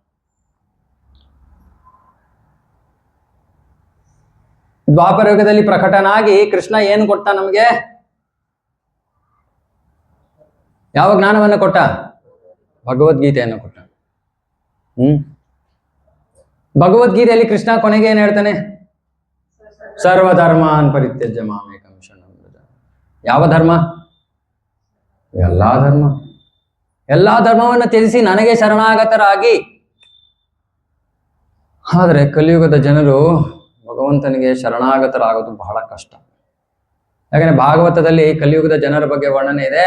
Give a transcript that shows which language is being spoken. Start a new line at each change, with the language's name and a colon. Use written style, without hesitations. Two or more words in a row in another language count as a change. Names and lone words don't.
Kannada: ದ್ವಾಪರ ಯುಗದಲ್ಲಿ ಪ್ರಕಟನಾಗಿ ಕೃಷ್ಣ ಏನು ಕೊಟ್ಟ ನಮಗೆ? ಯಾವ ಜ್ಞಾನವನ್ನು ಕೊಟ್ಟ? ಭಗವದ್ಗೀತೆಯನ್ನು ಕೊಟ್ಟ. ಭಗವದ್ಗೀತೆಯಲ್ಲಿ ಕೃಷ್ಣ ಕೊನೆಗೆ ಏನ್ ಹೇಳ್ತಾನೆ?
Sanskrit: ಸರ್ವಧರ್ಮಾನ್ ಪರಿತ್ಯಜ್ಯ ಮಾಮೇಕಂ ಶರಣಂ ವ್ರಜ.
Kannada: ಯಾವ ಧರ್ಮ? ಎಲ್ಲಾ ಧರ್ಮ. ಎಲ್ಲಾ ಧರ್ಮವನ್ನು ತ್ಯಜಿಸಿ ನನಗೆ ಶರಣಾಗತರಾಗಿ. ಆದರೆ ಕಲಿಯುಗದ ಜನರು ಭಗವಂತನಿಗೆ ಶರಣಾಗತರಾಗೋದು ಬಹಳ ಕಷ್ಟ. ಯಾಕಂದ್ರೆ ಭಾಗವತದಲ್ಲಿ ಕಲಿಯುಗದ ಜನರ ಬಗ್ಗೆ ವರ್ಣನೆ ಇದೆ.